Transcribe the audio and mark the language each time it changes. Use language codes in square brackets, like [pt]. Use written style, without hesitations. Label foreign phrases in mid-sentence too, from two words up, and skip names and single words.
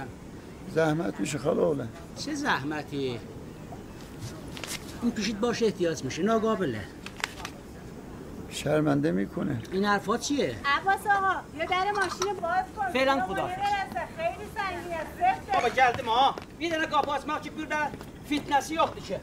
[fa] زحمت میشه خاله. چه زحمتی؟ این پیشید باشه احتیاط میشه ناقابله. شرمنده میکنه. این حرفا چیه؟ عباس آقا یه در ماشین باز کن. فعلا خداحافظ. خیلی سنگینه. [tr] بابا geldim ha. Bir tane kapı açmak için burada fitnesi yoktu ki.